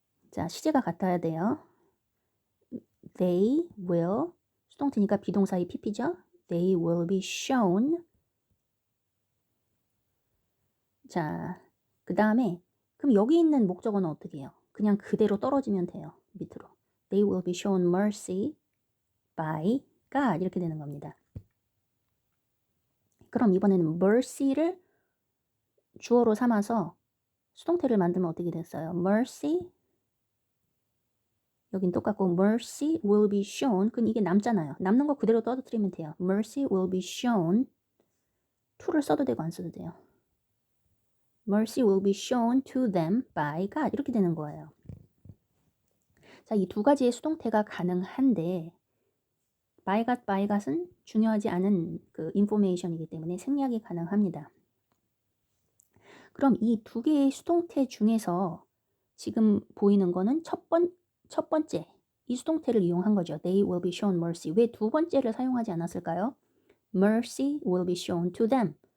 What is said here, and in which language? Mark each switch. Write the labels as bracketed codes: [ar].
[ko] 자, 시제가 같아야 돼요. [en] They will, [ko] 수동태니까 비동사의 pp죠. [en] They will be shown. [ko] 자, 그 다음에 그럼 여기 있는 목적어는 어떻게 해요? 그냥 그대로 떨어지면 돼요. 밑으로. [en] They will be shown mercy by God [ko] 이렇게 되는 겁니다. 그럼 이번에는 mercy를 주어로 삼아서 수동태를 만들면 어떻게 됐어요? [en] mercy, [ko] 여긴 똑같고 [en] mercy will be shown. [ko] 그럼 이게 남잖아요. 남는 거 그대로 떨어뜨리면 돼요. [en] mercy will be shown. [ko] to를 써도 되고 안 써도 돼요. [en] mercy will be shown to them by God [ko] 이렇게 되는 거예요. 자, 이 두 가지의 수동태가 가능한데 by got은 중요하지 않은 그 인포메이션이기 때문에 생략이 가능합니다. 그럼 이 두 개의 수동태 중에서 지금 보이는 거는 첫 번째 이 수동태를 이용한 거죠. [en] They will be shown mercy. [ko] 왜 두 번째를 사용하지 않았을까요? [en] Mercy will be shown to them.